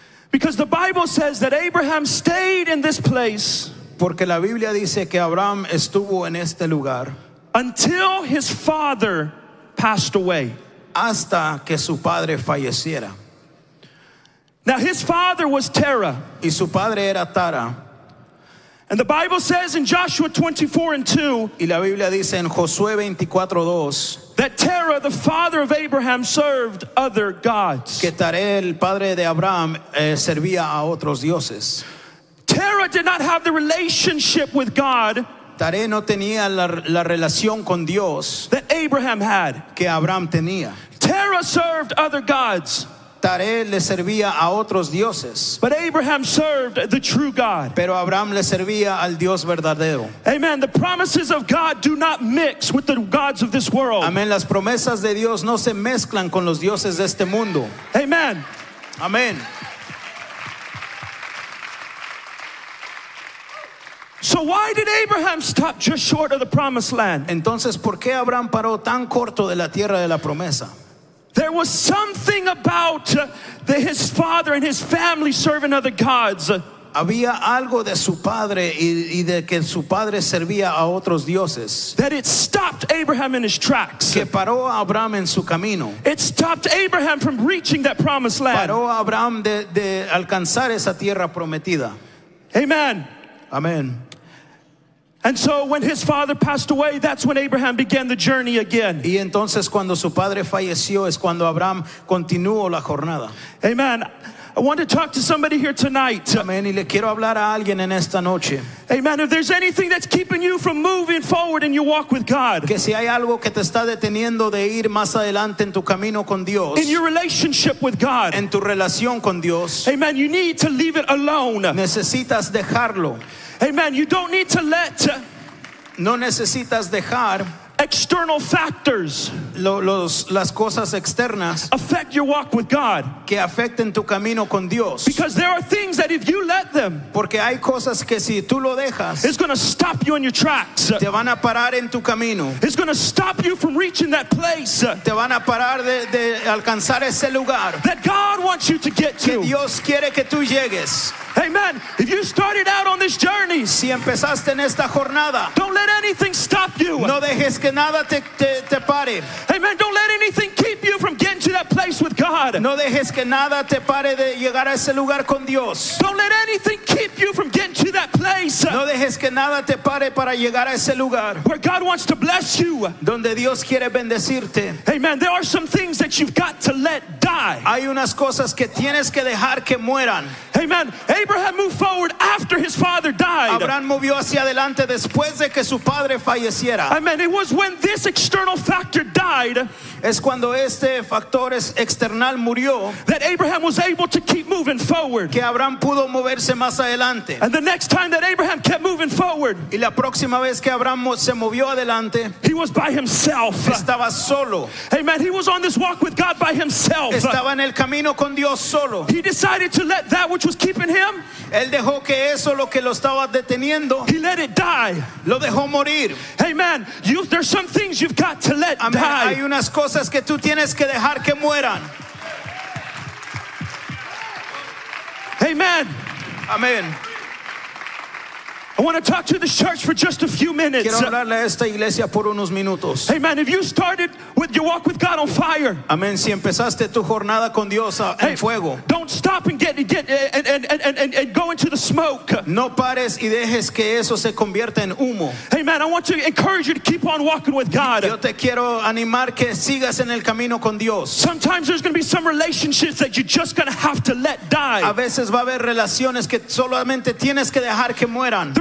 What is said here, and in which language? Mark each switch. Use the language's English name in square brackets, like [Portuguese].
[English] Because the Bible says that Abraham stayed in this place [Spanish] Porque la Biblia dice que Abraham estuvo en este lugar [English] until his father passed away. [Spanish] hasta que su padre falleciera. [English] Now, his father was Terah. [Spanish] Y su padre era Tara. [English] And the Bible says in Joshua 24:2 [Spanish] Y la Biblia dice en Josué 24:2 [English] that Terah, the father of Abraham, served other gods. [Spanish] que Taré, el padre de Abraham, servía a otros dioses. [English] Terah did not have the relationship with God [Spanish] Taré no tenía la relación con Dios [English] that Abraham had. [Spanish] que Abraham tenía. [English] Terah served other gods, [Spanish] Taré le servía a otros dioses, [English] but Abraham served the true God. [Spanish] pero Abraham le servía al Dios verdadero. [English] Amen. The promises of God do not mix with the gods of this world. [Spanish] Amén. Las promesas de Dios no se mezclan con los dioses de este mundo. [English] Amen. [Spanish] Amén. [English] So So why did Abraham stop just short of the promised land? [Spanish] Entonces, ¿por qué Abraham paró tan corto de la tierra de la promesa? [English] There was something about his father and his family serving other gods. [Spanish] Había algo de su padre y de que su padre servía a otros dioses [English] That it stopped Abraham in his tracks. [Spanish] que paró a Abraham en su camino. [English] It stopped Abraham from reaching that promised land. [Spanish] Paró a Abraham de alcanzar esa tierra prometida. [English] Amen. [Spanish] Amén. [English] And so when his father passed away, that's when Abraham began the journey again. [Spanish] Y entonces cuando su padre falleció es cuando Abraham continuó la jornada. [English] Amen. I want to talk to somebody here tonight. [Spanish] Amén. Y le quiero hablar a alguien en esta noche. [English] Amen. If there's anything that's keeping you from moving forward in your walk with God, [Spanish] Que si hay algo que te está deteniendo de ir más adelante en tu camino con Dios, [English] in your relationship with God, [Spanish] en tu relación con Dios, [English] amen, you need to leave it alone. [Spanish] necesitas dejarlo. [English] Amen. You don't need to let [Spanish] No necesitas dejar [English] external factors [Spanish] las cosas externas [English] affect your walk with God. [Spanish] que afecten tu camino con Dios. [English] Because there are things that if you let them, [Spanish] Porque hay cosas que si tú lo dejas, [English] it's going to stop you in your tracks. [Spanish] te van a parar en tu camino. [English] It's going to stop you from reaching that place [Spanish] Te van a parar de alcanzar ese lugar [English] that God wants you to get [Spanish] que [English] to. [Spanish] Dios quiere que tú llegues. [English] Amen. If you started out on this journey, [Spanish] Si empezaste en esta jornada, [English] don't let anything stop you. [Spanish] no dejes que nada te pare. [English] Amen. Don't let anything keep you from getting to that place with God. [Spanish] No dejes que nada te pare de llegar a ese lugar con Dios. [English] Don't let anything keep you from getting to that place [Spanish] No dejes que nada te pare para llegar a ese lugar [English] where God wants to bless you. [Spanish] donde Dios quiere bendecirte. [English] Amen. There are some things that you've got to let die. [Spanish] Hay unas cosas que tienes que dejar que mueran. [English] Amen. Abraham moved forward after his father died. [Spanish] Abraham movió hacia adelante después de que su padre falleciera. [English] Amen. It was when this external factor died [Spanish] Es cuando este factor external murió [English] that Abraham was able to keep moving forward. [Spanish] que Abraham pudo moverse más adelante. [English] And the next time that Abraham kept moving forward, [Spanish] Y la próxima vez que Abraham se movió adelante, [English] he was by himself. [Spanish] estaba solo. [English] Amen. He was on this walk with God by himself. [Spanish] Estaba en el camino con Dios solo. [English] He decided to let that which was keeping him, [Spanish] Él dejó que eso lo que lo estaba deteniendo, [English] he let it die. [Spanish] lo dejó morir. [English] Amen. There's some things you've got to let [Spanish] Amén. Hay [English] die. [Spanish] unas cosas que tú tienes que dejar que mueran. [English] Amen. [Spanish] Amén. [English] I want to talk to this church for just a few minutes. [Spanish] Quiero hablarle a esta iglesia por unos minutos. [English] Amen. If you started with your walk with God on fire, [Spanish] Amén. Si empezaste tu jornada con Dios en fuego, [English] don't stop and get and go into the smoke. [Spanish] no pares y dejes que eso se convierta en humo. [English] Amen. I want to encourage you to keep on walking with God. [Spanish] Yo te quiero animar que sigas en el camino con Dios. [English] Sometimes there's going to be some relationships that you're just going to have to let die. [Spanish] A veces va a haber relaciones que solamente tienes que dejar que mueran.